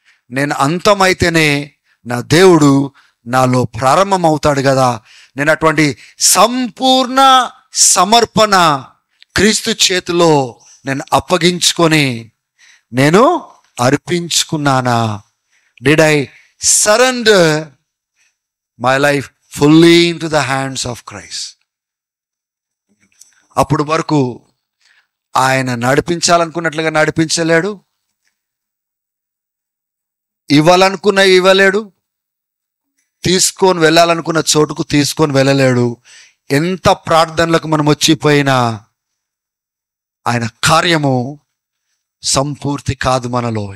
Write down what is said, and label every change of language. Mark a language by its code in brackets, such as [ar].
[te] నేను అంతమైతేనే నా దేవుడు నాలో ప్రారంభం అవుతాడు కదా. నేను అటువంటి సంపూర్ణ సమర్పణ క్రీస్తు చేతిలో నేను అప్పగించుకొని నేను అర్పించుకున్నానా? [en] Did I surrender my life fully into the hands of Christ? [te] అప్పుడు వరకు ఆయన నడిపించాలనుకున్నట్లుగా నడిపించలేడు, ఇవ్వాలనుకున్నవి ఇవ్వలేడు, తీసుకొని వెళ్ళాలనుకున్న చోటుకు తీసుకొని వెళ్ళలేడు. ఎంత ప్రార్థనలకు మనం వచ్చిపోయినా ఆయన కార్యము సంపూర్తి కాదు మనలో.